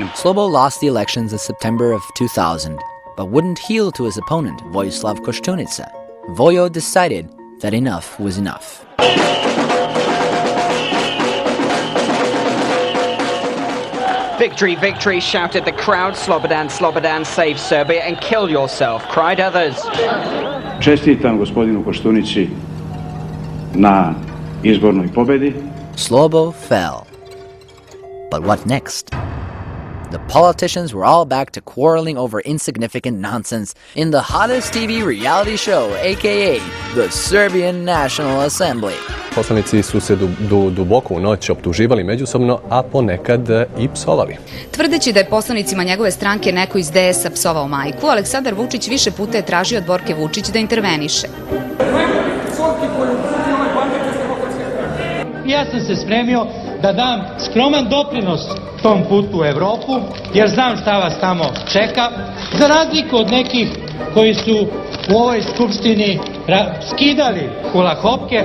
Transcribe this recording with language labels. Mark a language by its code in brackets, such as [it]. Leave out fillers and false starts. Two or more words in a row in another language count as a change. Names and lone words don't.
[en] Slobo lost the elections in September of 2000, but wouldn't yield to his opponent, Vojislav Koštunica. Vojo decided that enough was enough. Victory, victory, shouted the crowd. Slobodan, Slobodan, save Serbia and kill yourself, cried others. [sr] Čestitam gospodinu Koštunici na izbornoj pobedi. [en] Slobo fell. But what next? The politicians were all back to quarreling over insignificant nonsense in the hottest TV reality show, aka the Serbian National Assembly. [sr] Poslanici su se duboko u noć optuživali međusobno, a ponekad i psovali. Tvrdeći da je poslanicima njegove stranke neko iz DS-a psovao majku, Aleksandar Vučić više puta je tražio od Borke Vučić da interveniše. Ja sam se spremio da dam skroman doprinos tom putu u Evropu, jer znam šta vas tamo čeka, za razliku od nekih koji su u ovoj skupštini skidali kulahopke.